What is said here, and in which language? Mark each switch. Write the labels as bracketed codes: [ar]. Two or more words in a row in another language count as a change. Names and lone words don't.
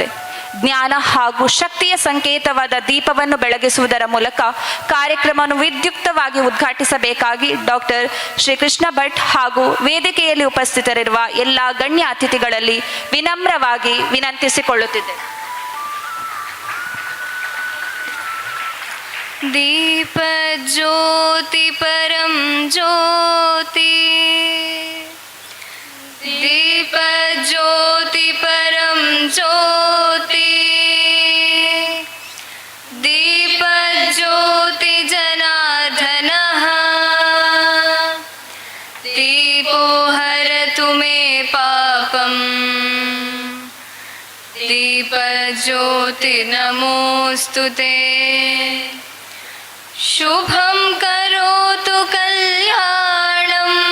[kn] ಜ್ಞಾನ ಹಾಗೂ ಶಕ್ತಿಯ ಸಂಕೇತವಾದ ದೀಪವನ್ನು ಬೆಳಗಿಸುವುದರ ಮೂಲಕ ಕಾರ್ಯಕ್ರಮವನ್ನು ವಿದ್ಯುಕ್ತವಾಗಿ ಉದ್ಘಾಟಿಸಬೇಕಾಗಿ ಡಾಕ್ಟರ್ ಶ್ರೀ ಕೃಷ್ಣ ಭಟ್ ಹಾಗೂ ವೇದಿಕೆಯಲ್ಲಿ ಉಪಸ್ಥಿತರಿರುವ ಎಲ್ಲ ಗಣ್ಯ ಅತಿಥಿಗಳಲ್ಲಿ ವಿನಮ್ರವಾಗಿ ವಿನಂತಿಸಿಕೊಳ್ಳುತ್ತಿದ್ದೆ. [sa] ದೀಪ ಜ್ಯೋತಿ ಪರಂ ಜ್ಯೋತಿ, दीप ज्योति परम ज्योति, दीप ज्योति जनार्दनः, दीपो हरतु मे पापम्, दीप ज्योति नमोस्तुते, शुभं करोतु कल्याणम्,